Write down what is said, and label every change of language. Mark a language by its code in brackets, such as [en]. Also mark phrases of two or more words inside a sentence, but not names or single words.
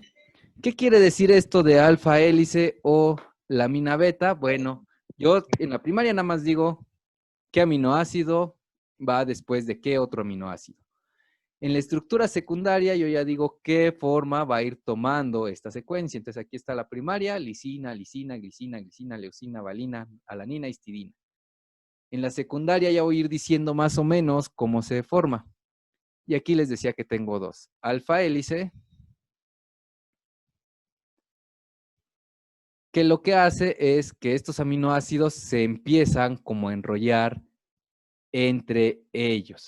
[es] ¿Qué quiere decir esto de alfa hélice o lámina beta? Bueno, yo en la primaria nada más digo qué aminoácido va después de qué otro aminoácido. En la estructura secundaria yo ya digo qué forma va a ir tomando esta secuencia. Entonces aquí está la primaria, lisina, lisina, glicina, glicina, leucina, valina, alanina, histidina. En la secundaria ya voy a ir diciendo más o menos cómo se forma. Y aquí les decía que tengo dos. Alfa hélice, que lo que hace es que estos aminoácidos se empiezan como a enrollar entre ellos.